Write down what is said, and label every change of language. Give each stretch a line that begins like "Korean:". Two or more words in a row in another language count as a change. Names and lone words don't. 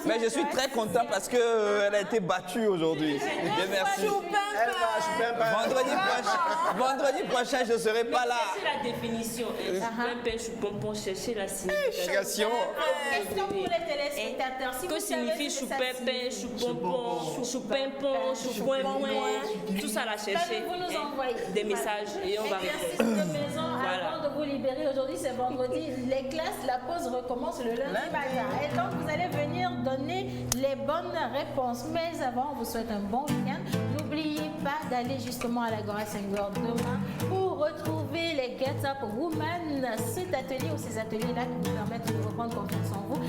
French: Mais je suis très content parce qu'elle a été battue aujourd'hui. Dieu merci. Vendredi prochain, je ne serai pas là. C'est la définition. Choupompon, chercher la signification. Question pour les téléspectateurs. Que signifie choupépin, choupompon, choupimpon, choupoinpoin? Tout ça, la chercher. Vous nous envoyez des messages et on va répondre. Avant de vous libérer, aujourd'hui c'est vendredi, les classes, la pause recommence le lundi matin. Et donc vous allez venir donner les bonnes réponses. Mais avant, on vous souhaite un bon week-end. N'oubliez pas d'aller justement à l'Agora Senghor demain pour retrouver les Get Up Women, cet atelier ou ces ateliers-là qui vous permettent de reprendre confiance en vous.